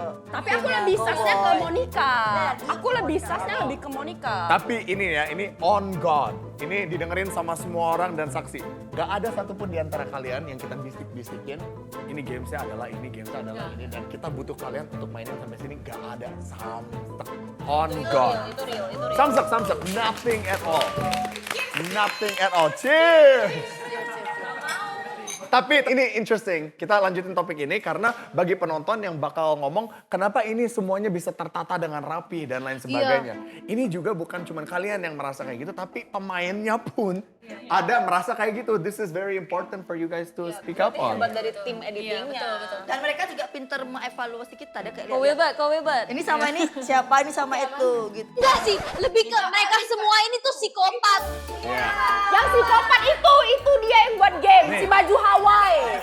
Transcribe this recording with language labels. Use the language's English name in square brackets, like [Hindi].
[Indonesian] Tapi aku lebih sasnya ke Monica. Aku lebih sasnya lebih ke Monica. tapi ini ya, ini [English] on God. [Indonesian] Ini didengerin sama semua orang dan saksi. Gak ada satupun di antara kalian yang kita bisik-bisikin. Ini gamesnya adalah ini, gamesnya adalah ini. Dan kita butuh kalian untuk mainin sampai sini. Gak ada samsek. [English] On God. [Indonesian] Samsek. [English] Nothing at all. Nothing at all. Cheers! [Indonesian] Tapi ini interesting, kita lanjutin topik ini karena bagi penonton yang bakal ngomong kenapa ini semuanya bisa tertata dengan rapi dan lain sebagainya. Ini juga bukan cuma kalian yang merasa kayak gitu, tapi pemainnya pun ada merasa kayak gitu. [English] This is very important for you guys to speak up on. [Indonesian] Hebat dari tim editingnya. Dan mereka juga pinter mengevaluasi kita. Dia kayak Kau Wilbert. ini sama ini siapa, ini sama itu gitu. Enggak sih, lebih ke mereka semua ini tuh psikopat. [English] Yeah. [Indonesian] Yang psikopat itu dia yang buat game, si baju Hawaii.